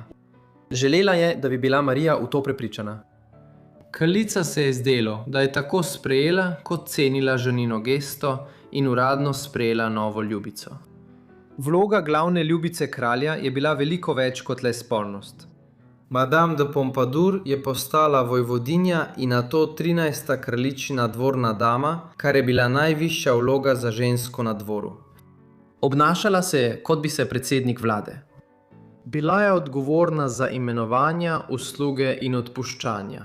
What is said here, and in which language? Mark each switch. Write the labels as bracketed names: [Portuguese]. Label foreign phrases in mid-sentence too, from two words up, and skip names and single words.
[Slovenian] Želela je, da bi bila Marija v to prepričana. Kraljica se je zdelo, da je tako sprejela, kot cenila ženino gesto in uradno sprejela novo ljubico. Vloga glavne ljubice kralja je bila veliko več kot le spolnost. Madame de Pompadour je postala vojvodinja in nato 13. kraljičina dvorna dama, kar je bila najvišja vloga za žensko na dvoru. Obnašala se je, kot bi se predsednik vlade. Bila je odgovorna za imenovanja, usluge in odpuščanja.